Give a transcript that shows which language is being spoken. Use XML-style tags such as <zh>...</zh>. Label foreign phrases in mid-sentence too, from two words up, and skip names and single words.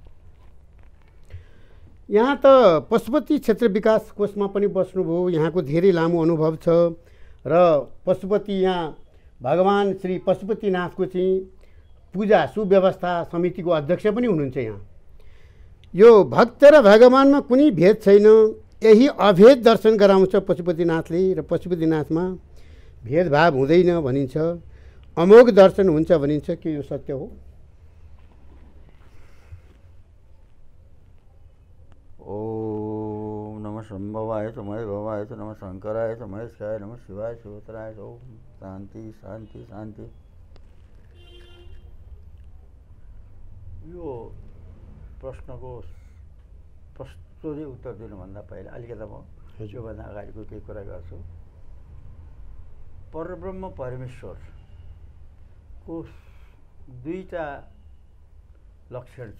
<ne>यहाँ त पशुपति क्षेत्र विकास कोषमा पनि बस्नुभयो, यहाँको धेरै लामो अनुभव छ र पशुपति यहाँ भगवान श्री पशुपतिनाथको चाहिँ पूजा सुव्यवस्था समितिको अध्यक्ष पनि हुनुहुन्छ। यहाँ यो भक्त र भगवानमा कुनै भेद छैन, यही अभेद दर्शन गराउँछ पशुपतिनाथले र पशुपतिनाथमा भेदभाव हुँदैन भनिन्छ, अमोघ दर्शन हुन्छ भनिन्छ। के यो सत्य हो?</ne> <sa>ओम नमः शंभवाय च महेश भवाय च नमः शंकराय च महेशाय नमः शिवाय शिवोत्तराय च। ओम शांति शांति शांति।</sa> <ne>यो प्रश्नको प्रश्नले उत्तर दिनुभन्दा पहिला अलिकति म योभन्दा अगाडिको केही कुरा गर्छु। परब्रह्म परमेश्वरको दुईटा लक्षण छ।</ne>